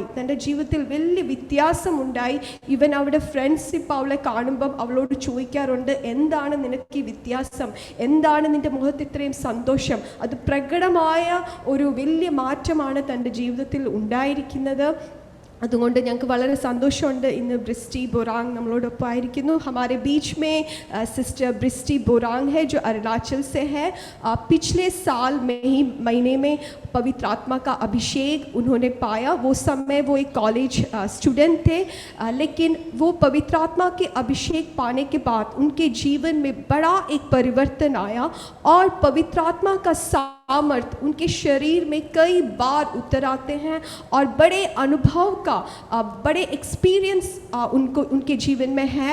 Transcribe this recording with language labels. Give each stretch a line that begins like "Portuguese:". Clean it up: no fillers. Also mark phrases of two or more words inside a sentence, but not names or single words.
Malayalam: തൻ്റെ ജീവിതത്തിൽ വലിയ വ്യത്യാസമുണ്ടായി. ഇവൻ അവിടെ ഫ്രണ്ട്സ് ഇപ്പോൾ അവളെ കാണുമ്പം അവളോട് ചോദിക്കാറുണ്ട്, എന്താണ് നിനക്ക് ഈ വ്യത്യാസം, എന്താണ് നിൻ്റെ മുഖത്ത് ഇത്രയും സന്തോഷം. അത് പ്രകടമായ ഒരു വലിയ മാറ്റമാണ് തൻ്റെ ജീവിതത്തിൽ ഉണ്ടായിരിക്കുന്നത്. അതുകൊണ്ട് ഞങ്ങൾക്ക് വളരെ സന്തോഷമുണ്ട്. ഇന്ന് ब्रिस्टी बोरांग നമ്മളോടൊപ്പം ആയിരിക്കുന്നു.
Hindi: हमारे बीच में सिस्टर ब्रिस्टी बोरांग है जो अरुणाचल से है. पिछले साल में ही महीने में पवित्र आत्मा का अभिषेक उन्होंने पाया. वो समय वो एक
English: college student
Hindi: थे, लेकिन वो पवित्र आत्मा के अभिषेक पाने के बाद उनके जीवन में बड़ा एक परिवर्तन आया और पवित्र आत्मा का सामर्थ उनके शरीर में कई बार उतर आते हैं और बड़े अनुभव का बड़े एक्सपीरियंस उनके जीवन में है.